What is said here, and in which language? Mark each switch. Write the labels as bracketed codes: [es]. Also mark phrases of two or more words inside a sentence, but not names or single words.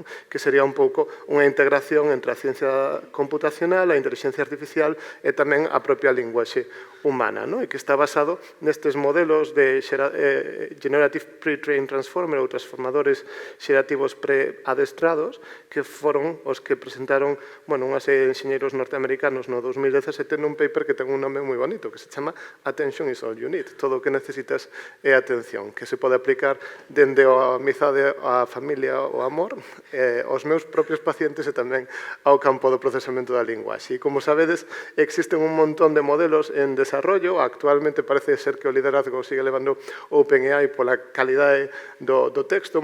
[gl] Que sería un pouco unha integración entre a ciencia computacional, a inteligencia artificial e tamén a propia linguaxe humana, e que está basado nestes modelos de [en] Generative Pre-trained Transformer [gl] ou transformadores xerativos preadestrados, que foron os que presentaron unha serie de enxeñeiros norteamericanos no 2017 nun paper que ten un nome moi bonito, que se chama Attention is all you need. Todo o que necesitas é atención, que se pode aplicar dende a amizade, a familia, o amor, aos meus propios pacientes e tamén ao campo do procesamento da linguaxe. E, como sabedes, existen un montón de modelos en desarrollo. Actualmente parece ser que o liderazgo sigue levando OpenAI pola calidade do texto.